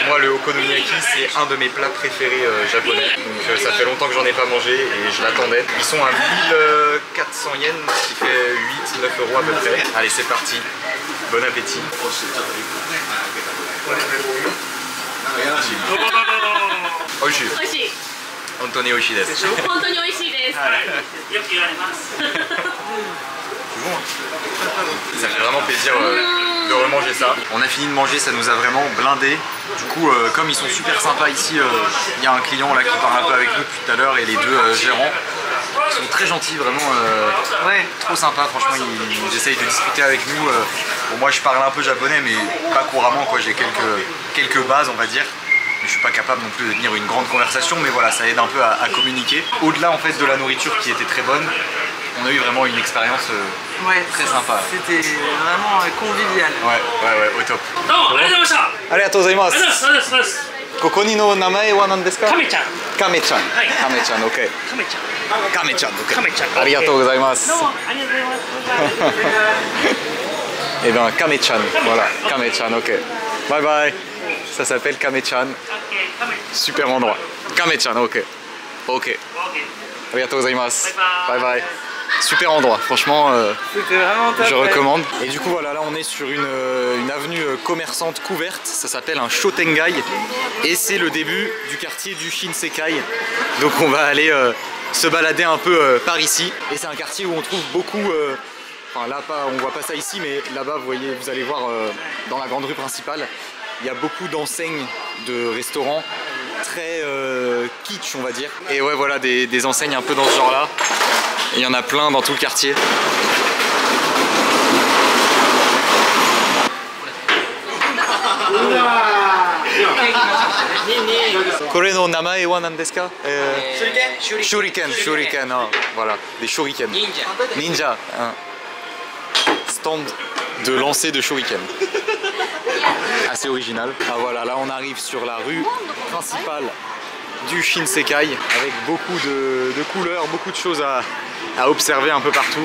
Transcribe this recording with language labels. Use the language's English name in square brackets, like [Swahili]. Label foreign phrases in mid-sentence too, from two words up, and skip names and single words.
[French] Moi, le okonomiyaki, c'est un de mes plats préférés japonais. Donc ça fait longtemps que j'en ai pas mangé et je l'attendais. Ils sont à 1400 yens, ce qui fait 8-9 euros à peu près. Allez, c'est parti. Bon appétit. Oishi. [Japanese] 美味しい。本当に美味しいです。本当に美味しいです。よく言われます。 [French] Ça fait vraiment plaisir de remanger ça. On a fini de manger, ça nous a vraiment blindé. Du coup, comme ils sont super sympas ici, il y a un client là qui parle un peu avec nous depuis tout à l'heure et les deux gérants. Ils sont très gentils, vraiment ouais, trop sympas. Franchement, ils essayent de discuter avec nous. Bon, moi, je parle un peu japonais, mais pas couramment, quoi. J'ai quelques bases, on va dire. Mais je suis pas capable non plus de tenir une grande conversation, mais voilà, ça aide un peu à communiquer. Au-delà en fait de la nourriture qui était très bonne, on a eu vraiment une expérience très sympa. C'était vraiment convivial. Ouais, au top. [Japanese] ありがとうございます. ここの名前は何ですか? Kame-chan. Kame-chan. [French] Kame-chan, ok. Kame-chan, ok. [Japanese] ありがとうございます. [French] Et bien, Kame-chan, voilà, Kame-chan, ok. [English] Bye bye. [French] Ça s'appelle Kame-chan. Super endroit. Kame-chan, ok. Ok. [Japanese] ありがとうございます. [English] Bye bye. [French] Super endroit, franchement, c'était vraiment top, je recommande. Et du coup voilà, là on est sur une avenue commerçante couverte, ça s'appelle un Shotengai et c'est le début du quartier du Shinsekai. Donc on va aller se balader un peu par ici. Et c'est un quartier où on trouve beaucoup, enfin là pas, on voit pas ça ici, mais là-bas vous voyez, vous allez voir dans la grande rue principale, il y a beaucoup d'enseignes de restaurants très kitsch on va dire. Et ouais voilà, des enseignes un peu dans ce genre là. Il y en a plein dans tout le quartier. [Japanese] これの名前は何ですか? [French] Shuriken, hein, voilà, des shurikens. Ninja. Hein. Stand de lancer de shuriken. Assez original. Ah voilà, là on arrive sur la rue principale du Shinsekai avec beaucoup de couleurs, beaucoup de choses à observer un peu partout.